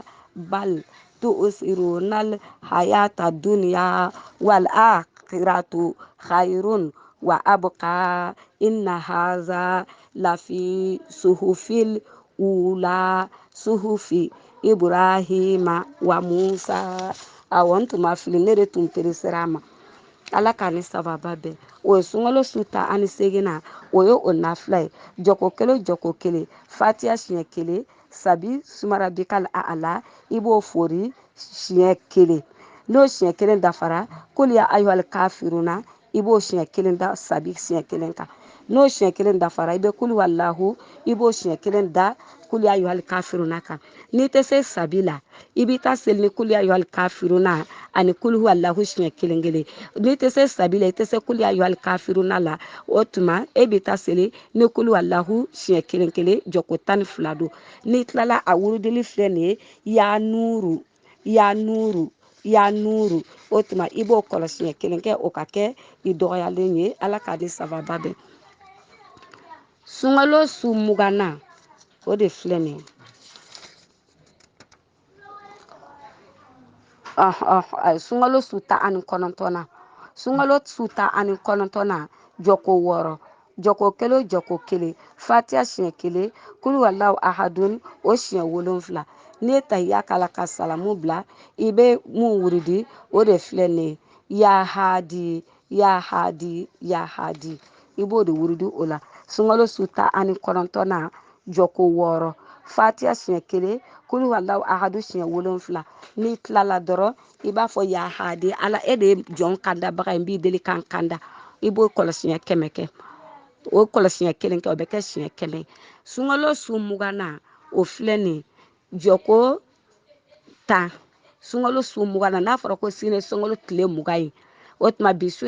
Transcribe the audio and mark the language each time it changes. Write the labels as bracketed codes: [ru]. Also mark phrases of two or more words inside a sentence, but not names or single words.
[ar] بل تؤثرون الحياة الدنيا والآخرة خير وأبقى إن هذا لفي صحف الأولى صحف إبراهيم وموسى [bm] awon tuma fili ne de tun peresera ma ala k'a ni sababa bɛn o ye sunkalo su 18nan o ye o nafila ye jɔko kelen o jɔko kelen fatiha siɲɛ 1 [ar] سبح اسم ربك الأعلى [bm] i b'o fori siɲɛ 1 n'o siɲɛ 1 dafara [ar] قل يا أيها الكافرون [bm] i b'o siɲɛ 1 da sabi siɲɛ 1 kan n'o siɲɛ 1 dafara i bɛ [ar] قل هو الله [bm] i b'o siɲɛ 1 da [ar] قل يا أيها الكافرون [bm] kan n'i tɛ se sabi la i b'i ta seli ni [ar] قل يا أيها الكافرون [bm] ani [ar] قل هو الله [bm] siɲɛ 1 n'i tɛ se sabi la i tɛ se [ar] قل يا أيها الكافرون [bm] la o tuma e b'i ta seli ni [ar] قل هو الله [bm] siɲɛ 1 jɔko 12 don n'i tilala a wurudili filɛ nin ye [ar] يا نور يا نور يا نور [bm] o tuma i b'o kɔlɔsi siɲɛ 1 kɛ o ka kɛ i dɔgɔyalen ye ala k'a di sababa bɛn sunkalo su 20nan o de filɛ nin ye sunkalo su 19nan sunkalo su 19nan jɔko 6 jɔko kelen o jɔko kelen fatiha siɲɛ 1 [ar] قل هو الله أحد [bm] o siɲɛ 7 n'i ye tahiya k'ala ka salamu bila i bɛ mun wuridi o de filɛ nin ye [ar] يا هادي يا هادي يا هادي [bm] i b'o de wuridi o la sunkalo su 19nan jɔko 6 fatiha siɲɛ 1 [ar] قل هو الله أحد [bm] siɲɛ 7 n'i tilala dɔrɔn i b'a fɔ [ar] يا هادي [bm] ala e de ye jɔn kandabaga ye n b'i deli kan kanda i b'o kɔlɔsiɲɛ 100 kɛ o kɔlɔsiɲɛ 1 kɛ o bɛ kɛ siɲɛ 100 sunkalo su 20 o filɛ nin jɔko 10 sunkalo su 20 n'a fɔra ko sini sunkalo tile 20 ye o tuma bi su in